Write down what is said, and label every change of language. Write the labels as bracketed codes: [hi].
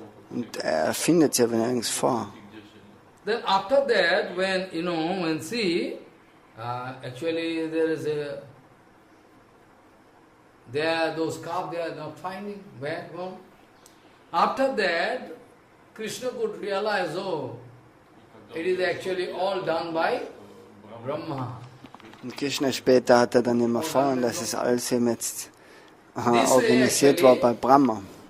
[de] Und er findet sie aber nirgends vor. [en] Then after that, when see, actually those calves they are not finding where gone. After that, Krishna could realize, oh, it is actually all done by Brahma. [de] Und Krishna später hat er dann immer erfahren, dass es alles eben jetzt organisiert war bei Brahma.